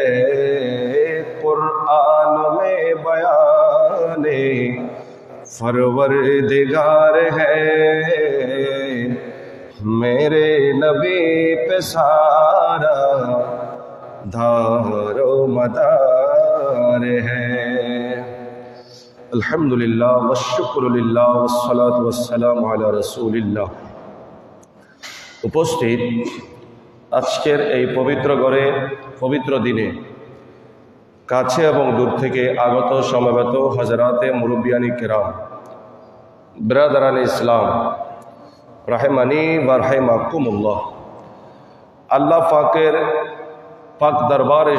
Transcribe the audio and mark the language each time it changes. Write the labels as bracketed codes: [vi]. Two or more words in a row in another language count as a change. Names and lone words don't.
[ur] قرآن میں بیان پروردگار ہے میرے نبی پہ سارا دھار و مدار ہے [ar] الحمدللہ والشکر للہ والصلاة والسلام علی رسول اللہ [bn] উপস্থিত আজকের এই পবিত্র ঘরে পবিত্র দিনে কাছে এবং দূর থেকে আগত সমবেত হযরতে মুরব্বিয়ানি কেরাম [ur] برادران اسلام [ar] رحمني ورحمكم الله [bn] আল্লাহ পাকের পাক দরবারে